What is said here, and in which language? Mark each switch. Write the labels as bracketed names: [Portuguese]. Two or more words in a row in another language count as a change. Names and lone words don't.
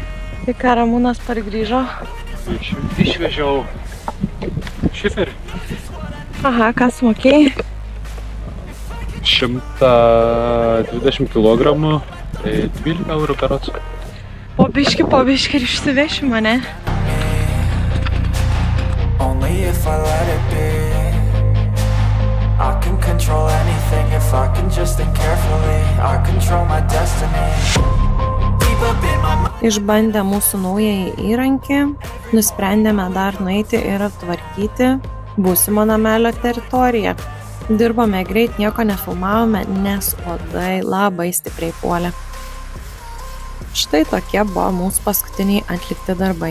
[Lithuanian] Tai ką Ramūnas pargrįžo? Išvežiau šiferį. Aha, ką sumokėjai? 120 kilogramų, tai 12 eurų berods. Po biškį ir išsiveši mane. [English] Only if I let it be. I can control anything if I can just think carefully. I control my destiny. [Lithuanian] Išbandę mūsų naująjį įrankį, nusprendėme dar nueiti ir aptvarkyti būsimo namelio teritoriją. Dirbome greit, nieko nefilmavome, nes uodai labai stipriai puolė. Štai tokie buvo mūsų paskutiniai atlikti darbai.